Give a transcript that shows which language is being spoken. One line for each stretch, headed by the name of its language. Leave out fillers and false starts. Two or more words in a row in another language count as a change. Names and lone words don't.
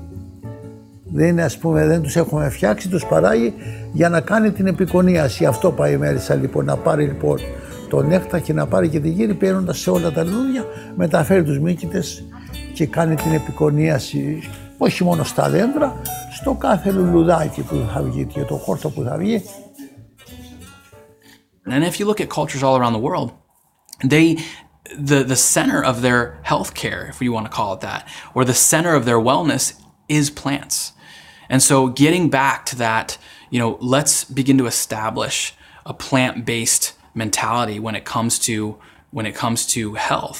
Greek: Δεν είναι, ας πούμε, δεν τους έχουμε φτιάξει, τους παράγει για να κάνει την επικονίαση. Αυτό πάει η μέλισσα λοιπόν, να πάρει λοιπόν το νέκτα και να πάρει και τη γύρι παίρνοντας σε όλα τα λουλούδια, μεταφέρει τους μύκητες και κάνει την επικονίαση όχι μόνο στα δέντρα, στο κάθε λουλουδάκι που θα βγει και το χόρτο που θα βγει.
English: And if you look at cultures all around the world, the center of their healthcare, if you want to call it that, or the center of their wellness is plants. And so getting back to that, let's begin to establish a plant-based mentality when it comes to health.